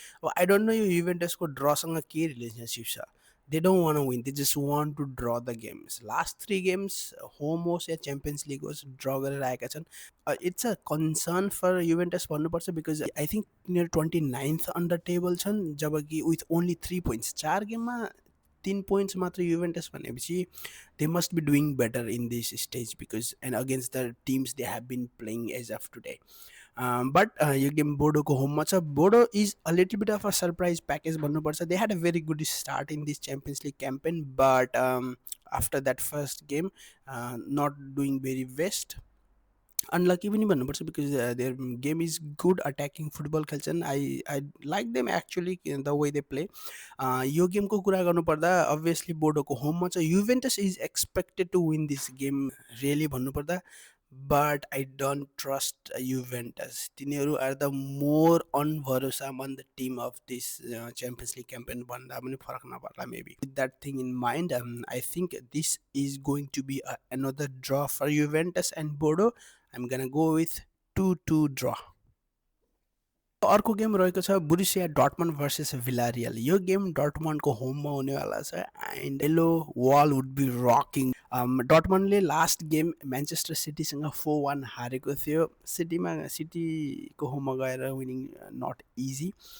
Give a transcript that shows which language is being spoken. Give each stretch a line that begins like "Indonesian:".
Nepali: अब
English: I don't know
Nepali: यो युभेन्टसको ड्रसँग के रिलेसनसिप छ।
English: They don't want win, they just want to draw the games.
Nepali: Last 3 games home होस् या champions league होस् draw गरेर आएका छन्।
English: it's a concern for Juventus
Nepali: भन्नुपर्छ,
English: because I think
Nepali: तिनीहरू
English: 29th on the table छन्, जबकि with only 3 points.
Nepali: 4 गेममा 3 पोइन्ट्स मात्र युभेन्टस भनेपछि
English: they must be doing better in this stage because and against the teams they have been playing as of today. But
Nepali: यो game बोडोको होममा छ।
English: Bodo is a little beet of a surprise package भन्नुपर्छ। They had a very good start in this champions league campaign, but after that first game, not doing very best. Unlucky
Nepali: पनि भन्नुपर्छ,
English: because their game is good attacking football
Nepali: खेल्छन्.
English: I like them actually, the way they play.
Nepali: यो गेमको कुरा गर्नुपर्दा
English: obviously
Nepali: बोर्डोको होममा छ,
English: Juventus is expected to win this game really भन्नुपर्दा, but I don't trust Juventus. तिनीहरू are the more unभरोसामन्द team of this Champions League campaign
Nepali: भन्दा पनि फरक नपर्ला
English: maybe. With that thing in mind, I think this is going to be another draw for Juventus and Bordeaux. I'm gonna go with 2-2 draw.
Nepali: अर्को game रहेको छ Borussia Dortmund versus Villarreal. यो game डर्टमन्डको होममा हुनेवाला छ
English: And yellow wall would be rocking.
Nepali: डर्टमन्डले last game Manchester सिटीसँग 4-1 हारेको थियो. सिटीको होममा गएर विनिङ नट इजी.